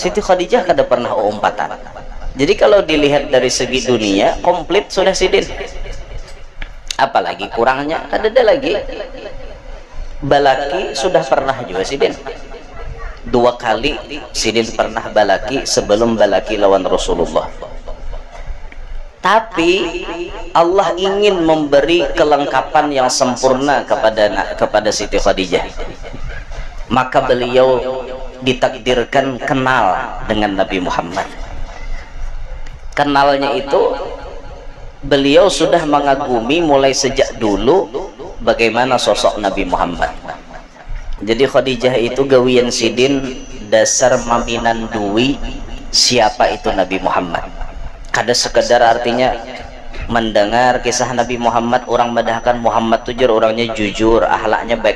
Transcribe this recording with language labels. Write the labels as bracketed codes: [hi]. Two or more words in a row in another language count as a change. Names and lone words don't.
[bjn] Siti Khadijah kada pernah umpatan. Jadi kalau dilihat dari segi dunia komplit sudah sidin, apalagi kurangnya kada ada lagi. balaki sudah pernah juga Sidin. 2 kali Sidin pernah balaki sebelum balaki lawan Rasulullah. [id] Tapi Allah ingin memberi kelengkapan yang sempurna kepada Siti Khadijah. Maka beliau ditakdirkan kenal dengan Nabi Muhammad. Kenalnya itu beliau sudah mengagumi mulai sejak dulu bagaimana sosok Nabi Muhammad. [bjn] Jadi Khadijah itu gawian Sidin dasar maminan duwi siapa itu Nabi Muhammad. Kada sekedar artinya mendengar kisah Nabi Muhammad, orang madahkan Muhammad tuh orangnya jujur, akhlaknya baik.